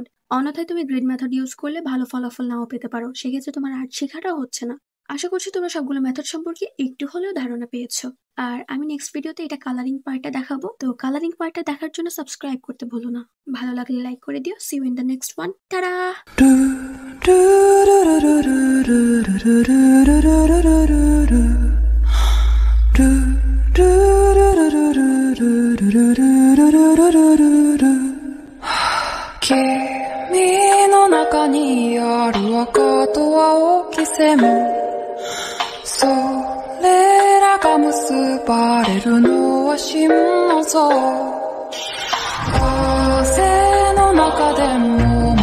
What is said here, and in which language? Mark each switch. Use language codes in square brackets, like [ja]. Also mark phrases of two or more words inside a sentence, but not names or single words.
[bn] অন্যথায় তুমি [en] grid method use [bn] করলে ভালো ফলাফল নাও পেতে পারো, সেক্ষেত্রে তোমার আর্ট শেখাটাও হচ্ছে না। আশা করছি তোমরা সবগুলো মেথড সম্পর্কে একটু হলেও ধারণা পেয়েছো। আর আমি নেক্সট ভিডিওতে এটা [en] coloring part-ta [bn] দেখাবো, তো [en] coloring part-ta [bn] দেখার জন্য সাবস্ক্রাইব করতে ভুলো না। ভালো লাগলে লাইক করে দিও। [en] see you in the next one. [bn] টাটা। [ja] 君の中にある赤と青き線、それらが結ばれるのは心の像。風の中でも